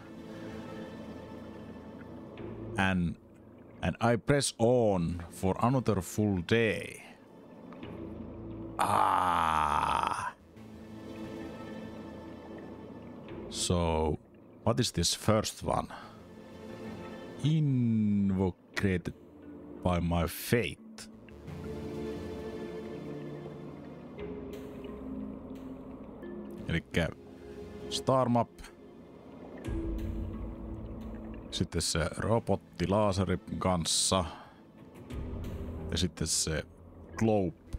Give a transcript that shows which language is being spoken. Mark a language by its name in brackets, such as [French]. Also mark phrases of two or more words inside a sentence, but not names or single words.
[English] And I press on for another full day. Ah. So, what is this first one? Invoked by my fate. [Finnish] Elikkä [English] Star Map. [Finnish] Sitten se robotti laaserin kanssa. Ja sitten se globe.